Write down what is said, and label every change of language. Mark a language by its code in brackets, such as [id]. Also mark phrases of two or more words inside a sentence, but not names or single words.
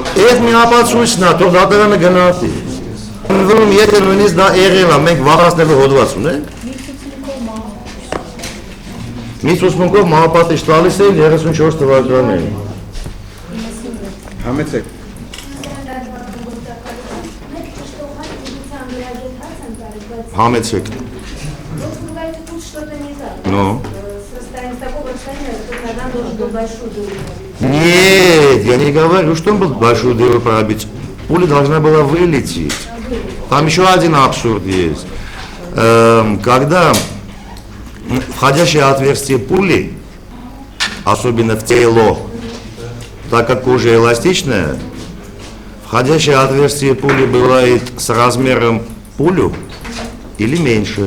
[hy] Այդ մի ապացույցն է, թող դատարանը գնահատի։ Ուրեմն եթե նույնիսկ դա եղել է, մենք վաղացնելու հոդված ունենք։ Մի ցուցմունքով մահապատիժ տալիս էին 34 թվականին։ Համեցեք։ Համեցեք։ Ну. [ru] Нет, я не говорю, что он был большую дыру пробить. Пуля должна была вылететь. Там еще один абсурд есть. Когда входящее отверстие пули, особенно в тело, так как кожа эластичная, входящее отверстие пули бывает с размером пулю или меньше.